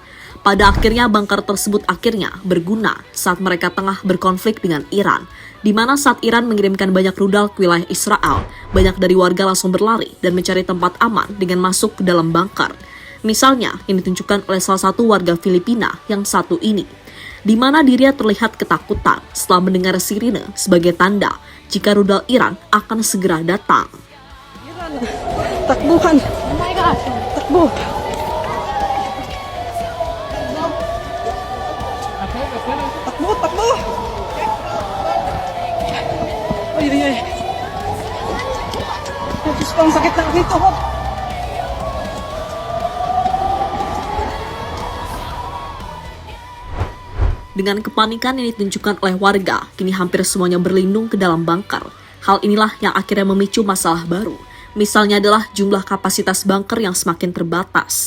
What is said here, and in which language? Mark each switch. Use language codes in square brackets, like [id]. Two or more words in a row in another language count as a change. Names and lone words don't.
[id] Pada akhirnya, bunker tersebut akhirnya berguna saat mereka tengah berkonflik dengan Iran, di mana saat Iran mengirimkan banyak rudal ke wilayah Israel, banyak dari warga langsung berlari dan mencari tempat aman dengan masuk ke dalam bunker. Misalnya, yang ditunjukkan oleh salah satu warga Filipina yang satu ini, di mana dirinya terlihat ketakutan setelah mendengar sirine sebagai tanda jika rudal Iran akan segera datang. [tl] Takbuhan. [en] Oh my God. [tl] Takbo. Takbo. Ay. Diyos ko, ang sakit na dito. [id] Dengan kepanikan yang ditunjukkan oleh warga, kini hampir semuanya berlindung ke dalam bunker. Hal inilah yang akhirnya memicu masalah baru. Misalnya adalah jumlah kapasitas bunker yang semakin terbatas.